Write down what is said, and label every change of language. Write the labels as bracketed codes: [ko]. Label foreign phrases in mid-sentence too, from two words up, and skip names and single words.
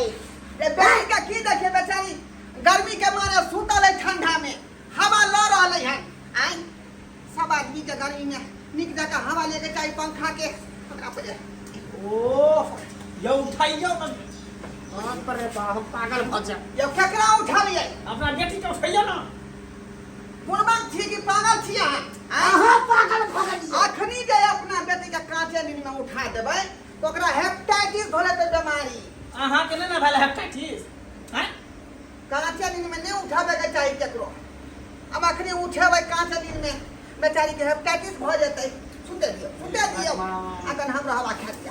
[mai] रे बेटी का की देखे बेचारी गर्मी के मारे सुतल है ठंडा में हवा ल रहल है आय सब आदमी के गर्मी में निक जगह हवा लेके चाहिए पंखा के हमरा पे ओ यो उठाइयो ना बाप रे बाप हम पागल भ जा ये केकरा उठा लिए अपना बेटी के उठाइयो ना बुढ़बक छी कि पागल छी अहाँ अहाँ पागल भ गेलियै अखनी जे अपना बेटी के कांचे नींद में उठा देबै तो ओकरा हेपेटाइटिस धोले तो बीमारी अहाँ के ना भेल हेपेटाइटिस हैं कांचे नींद में नहीं उठाबे के चाहिए केकरो। अब अखनी उठेबै कांचे नींद में बेचारी के हेपेटाइटिस भ जेतै सुते दियो अखन हमरा हवा खा दिया।